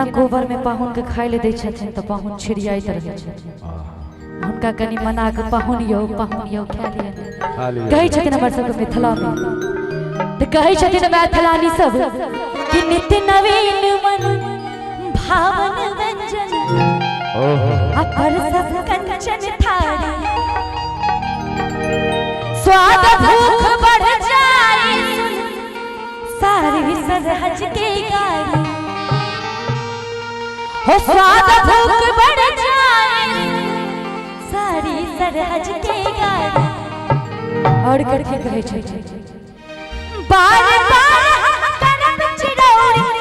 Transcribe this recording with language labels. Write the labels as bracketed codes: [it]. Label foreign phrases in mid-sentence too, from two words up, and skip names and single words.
[mai] गोबर में पाहुन के खाय ले दै छथिन त पाहुन छिड़ियाइत रहै छथिन हुनका कनि मना के पाहुन यौ खा लिअ कहै छथिन हमर सबके मिथिला में त कहै छथिन मैथिलानी सब कि नित्य नवीन मन भावन व्यंजन अपर सब कंचन थारी स्वाद भूख बढ़ जाए सारी सरहज के गाड़ी हो स्वाद भूख बढ़ जाए सारी सरहज के गाड़ी और करके कहे छै बार बार करब चिरौरी